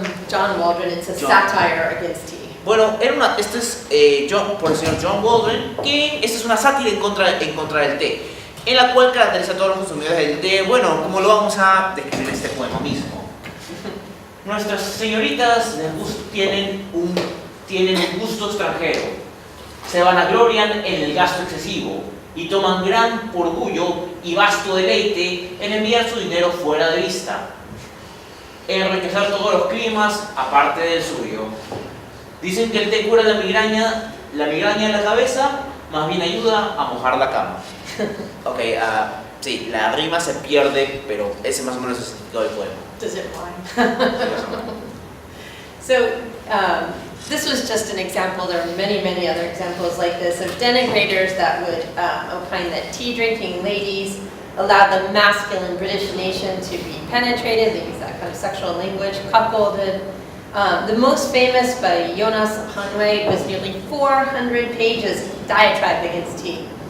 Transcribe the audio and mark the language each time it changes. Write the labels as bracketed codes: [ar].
[en] John Waldron, it's a satire against tea. [es] Bueno, este es por el señor John Waldron, que esta es una sátira en contra del té, en la cual caracteriza a todos los consumidores del té, bueno, como lo vamos a describir en este poema mismo. Nuestras señoritas tienen un tienen un gusto extranjero, se vanaglorian en el gasto excesivo y toman gran orgullo y vasto deleite en enviar su dinero fuera de vista, en enriquecer todos los climas aparte del suyo. Dicen que el té cura la migraña de la cabeza, más bien ayuda a mojar la cama. Ok, sí, la rima se pierde, pero ese más o menos es el significado del poema. [en] Does it rhyme? So, this was just an example. There are many, many other examples like this of denigrators that would opine that tea-drinking ladies allowed the masculine British nation to be penetrated. They use that kind of sexual language, cuckolded. The most famous by Jonas Hanway was nearly 400 pages diatribe against tea.